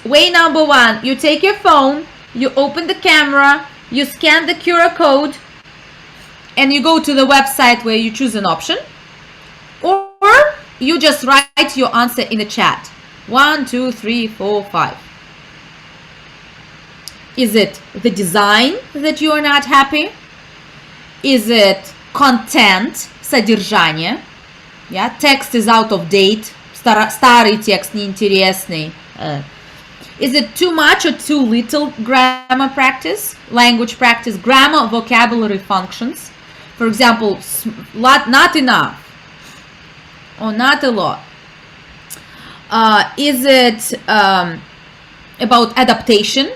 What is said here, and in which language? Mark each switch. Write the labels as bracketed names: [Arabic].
[English] Way number 1, you take your phone, you open the camera, you scan the QR code, and you go to the website where you choose an option, or you just write your answer in the chat. 1, 2, 3, 4, 5. Is it the design that you are not happy? Is it content, содержание? Yeah, text is out of date. [Russian] Старый текст неинтересный. [English] Is it too much or too little grammar practice, language practice, grammar, vocabulary functions? For example, not enough or not a lot. Is it about adaptation?